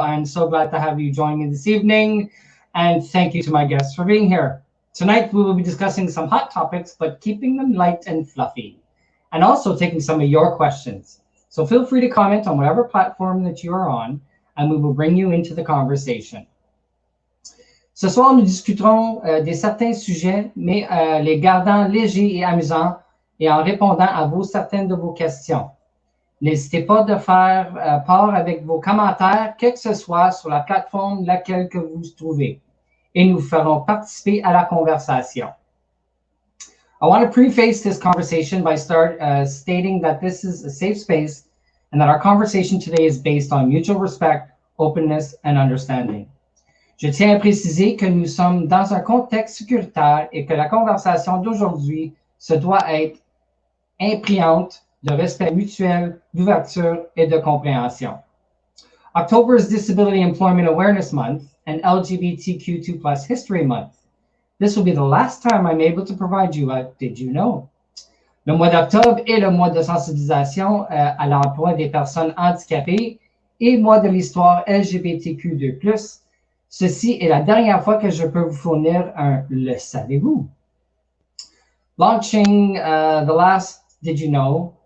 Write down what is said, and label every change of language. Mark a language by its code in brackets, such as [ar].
[en] I'm so glad to have you join me this evening, and thank you to my guests for being here. Tonight we will be discussing some hot topics, but keeping them light and fluffy, and also taking some of your questions. So feel free to comment on whatever platform that you are on, and we will bring you into the conversation. [fr] Ce soir, nous discuterons de certains sujets, mais les gardant légers et amusants et en répondant à certaines de vos questions. N'hésitez pas de faire part avec vos commentaires, quel que ce soit sur la plateforme laquelle que vous vous trouvez, et nous ferons participer à la conversation. [en] I want to preface this conversation by stating that this is a safe space and that our conversation today is based on mutual respect, openness, and understanding. [fr] Je tiens à préciser que nous sommes dans un contexte sécuritaire et que la conversation d'aujourd'hui se doit être imprégnante de respect mutuel, d'ouverture et de compréhension. [en] October is Disability Employment Awareness Month and LGBTQ2+ History Month. This will be the last time I'm able to provide you a Did You Know? [fr] Le mois d'octobre est le mois de sensibilisation à l'emploi des personnes handicapées et mois de l'histoire LGBTQ2+. Ceci est la dernière fois que je peux vous fournir un Le savez-vous? [en] Launching the last Did You Know?